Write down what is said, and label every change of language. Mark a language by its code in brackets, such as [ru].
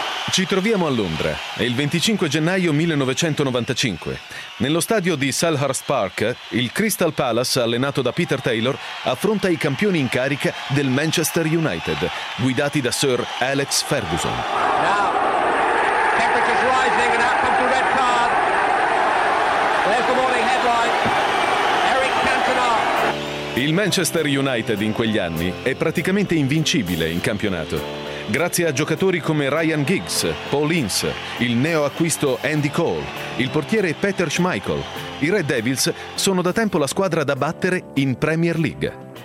[it] Ci troviamo a Londra. È il 25 gennaio 1995. Nello stadio di Selhurst Park, il Crystal Palace, allenato da Peter Taylor, affronta i campioni in carica del Manchester United, guidati da Sir Alex Ferguson. [en] Now, temperature's rising and out comes the red card. There's the morning headline. Eric Cantona. [it] Il Manchester United in quegli anni è praticamente invincibile in campionato. Grazie a giocatori come Ryan Giggs, Paul Ince, il neo acquisto Andy Cole, il portiere Peter Schmeichel, i Red Devils sono da tempo la squadra da battere in Premier League.